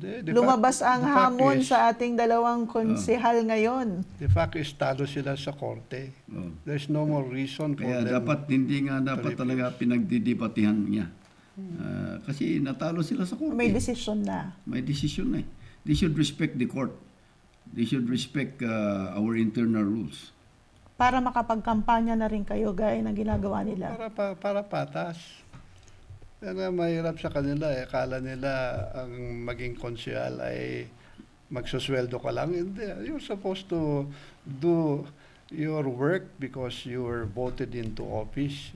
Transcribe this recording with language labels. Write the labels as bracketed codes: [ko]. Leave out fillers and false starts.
[tl] Lumabas ang hamon sa ating dalawang konsehal ngayon. [en] The fact is, [tl] talo sila sa korte. [en] There's no more reason for [tl] Kaya [en] them. [tl] hindi dapat talaga pinagdidibatihan niya. Kasi natalo sila sa korte. May decision na. May decision na eh. [en] They should respect the court. They should respect our internal rules. [tl] Para makapagkampanya na rin kayo gaya ng ginagawa nila. Para patas. Yan nga mahirap sa kanila. Akala nila ang maging konsyal ay magsusweldo ka lang. Hindi. [en] You're supposed to do your work because you were voted into office.